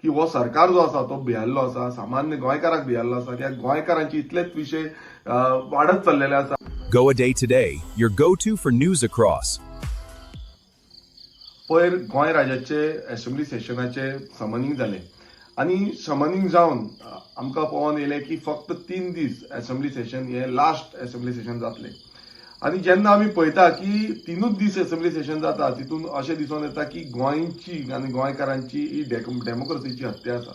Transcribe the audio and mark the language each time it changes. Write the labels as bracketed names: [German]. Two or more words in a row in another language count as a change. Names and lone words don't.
[Konkani] की हो सरकार जो आसा तो भियाल्लो आसा, सामान्य गोंयकाराक भियाल्लो आसा, कित्याक गोंयकारांचे इतलेच विशय वाडत चल्लेले आसा. [English] Go a Day Today, your go-to for news across. [Konkani] पयर गोंय राज्याचे असेंब्ली सेशनाचे समनिंग जाले आणि समनिंग जावन आमकां पळोवन येयलें की फक्त 3 दीस असेंब्ली सेशन हे [English] last assembly session [Konkani] जातलें. आणि जेन्ना आमी पळयता की 3च दीस [English] assembly session [Konkani] जाता तितून अशें दिसून येता की गोंयची आनी गोंयकारांची ही डेमोक्रेसीची हत्या आसा.